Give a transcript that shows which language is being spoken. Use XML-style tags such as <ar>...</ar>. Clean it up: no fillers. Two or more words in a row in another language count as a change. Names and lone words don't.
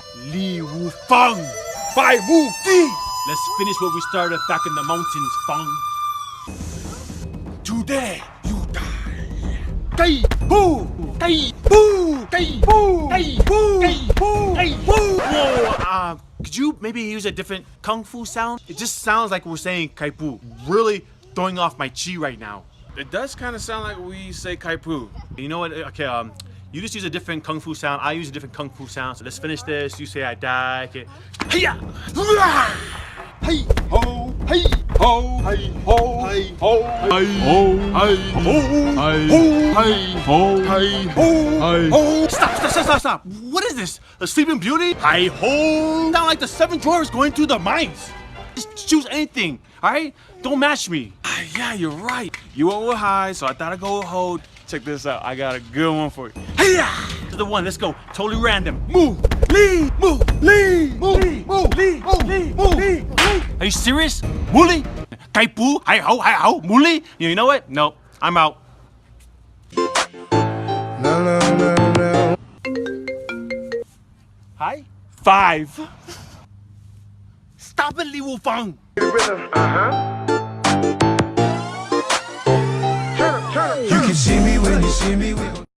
<en>Li Wu Fang. Bai Wu Fi. Let's finish what we started back in the mountains, Fang. Today, you die. Kai Boo! Kai Boo! Kai Boo! Kai Boo! Kai Boo! Kai Boo! Whoa, could you maybe use a different kung fu sound? It just sounds like we're saying Kai Boo. Really throwing off my chi right now. It does kind of sound like we say Kaipu. You know what? Okay, you just use a different kung fu sound. I use a different kung fu sound. So let's finish this. You say I die. Okay. Hiya! Hey ho! Hey ho! Hey ho! Hey ho! Hey ho! Hey ho! Hey ho! Stop! What is this? A Sleeping Beauty? Hi ho! Sound like the seven dwarves going through the mines. Just choose anything, all right? Don't match me. Yeah, you're right. You went with high, so I thought I'd go with hold. Check this out. I got a good one for you. Hiya! To the one. Let's go. Totally random. Move. Lee. Move. Lee. Move. Move. Lee. Move. Lee. Move. Lee. Are you serious? Muli? Kaipu? Hi ho. Hi ho. Muli? You know what? No. I'm out. No. Hi. 5. Stop it, Li Wu Fang. You can see me when you see me.</en>